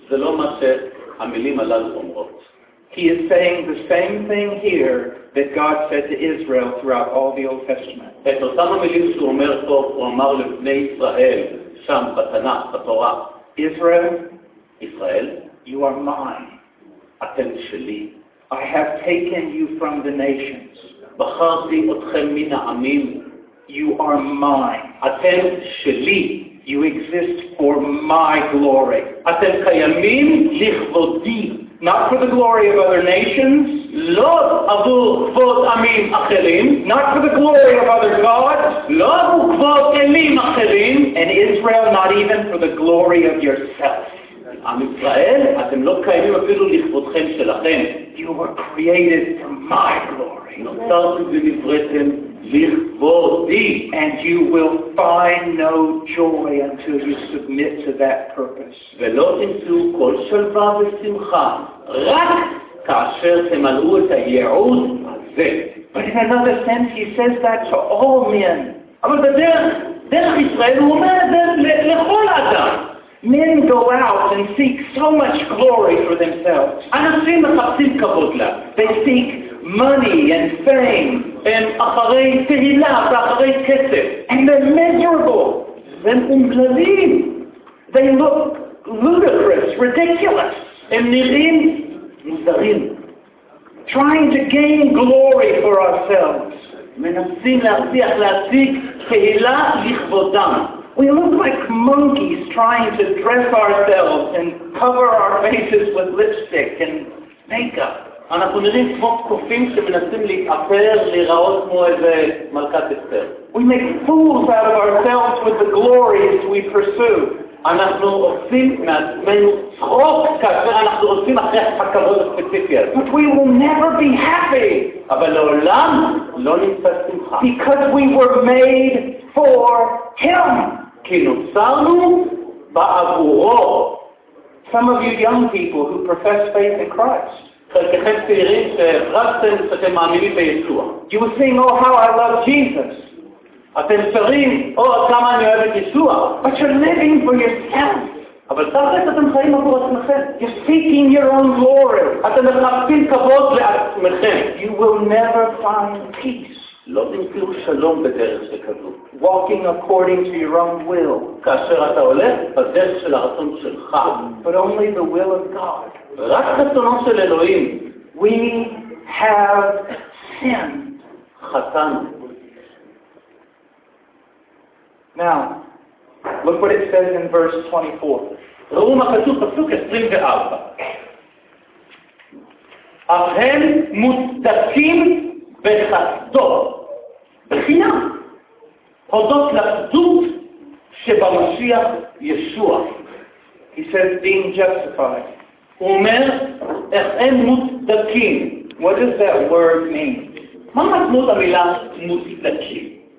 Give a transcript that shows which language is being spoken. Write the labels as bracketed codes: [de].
[he] זה לא מה שהמילים הללו אומרות. [en] He is saying the same thing here that God said to Israel throughout all the Old Testament. [he] את אותם המילים שהוא אומר פה, הוא אמר לבני ישראל, שם בתנ"ך, בתורה. [en] Israel, [he] ישראל, [en] you are mine. [he] אתם שלי. [en] I have taken you from the nations. [he] בחרתי אתכם מן העמים. [en] You are mine. [he] אתם שלי. [en] You exist for my glory. [he] אתם קיימים לכבודי. [en] Not for the glory of other nations. [he] לא עבור כבוד עמים אחרים. [en] Not for the glory of other gods. [he] לא עבור כבוד אלים אחרים. [en] And Israel, not even for the glory of yourself. [he] עם ישראל, אתם לא קיימים אפילו לכבודכם שלכם. [en] You were created for my glory. [he] נוצרתם ונבראתם לכבודי. [en] And you will find no joy until you submit to that purpose. [he] ולא תמצאו כל שלווה ושמחה, רק כאשר תמלאו את הייעוד הזה. [en] But in another sense, he says that to all men. [he] אבל בדרך ישראל הוא אומר את זה לכל אדם. [en] Men go out and seek so much glory for themselves. [he] אנשים מחפשים כבוד לה. [en] They seek money and fame. [he] הם אחרי תהילה ואחרי כסף. [en] And they're miserable. [he] הם אומללים. [en] They look ludicrous, ridiculous. [he] הם נראים מוזרים. [en] Trying to gain glory for ourselves. [he] מנסים להשיג תהילה לכבודם. [en] We look like monkeys trying to dress ourselves and cover our faces with lipstick and makeup. [he] אנחנו נראים כמו קופים שמנסים להתאפר לראות כמו איזה מלכת אסתר. [en] We make fools out of ourselves with the glories we pursue. [he] אנחנו עושים מעצמנו צחוק כאשר אנחנו עושים אחרי הכבוד הספציפי הזה. [en] But we will never be happy. [he] אבל לעולם לא נמצא שמחה. [en] Because we were made for him. [he] כי נוצרנו בעבורו. [en] Some of you young people who profess faith in Christ. [he] חלקכם צעירים שהפרסתם שאתם מאמינים בישוע. [en] You will sing, oh how I love Jesus. [he] אתם שרים, או כמה אני אוהב את ישוע. [en] But you're living for yourself. [he] אבל תכלס אתם חיים עבור עצמכם. [en] You're seeking your own glory. [he] אתם מחפשים כבוד לעצמכם. [en] You will never find peace. [he] לא תמצאו שלום בדרך שכזו. [en] Walking according to your own will. [he] כאשר אתה הולך בדרך של הרצון שלך. [en] But only the will of God. [he] רק רצונו של אלוהים. [en] We have sin. [he] חטאנו. [en] Now, look what it says in verse 24. [he] ראו מה כתוב בפסוק 24. אך הם מוצדקים בחסדו. בחינם. הודות לחסדות שבמשיח ישוע. [en] He says, being justified. [he] הוא אומר, אך הם מוצדקים. [en] What does that word mean? [he] מה משמעות המילה מוצדקים?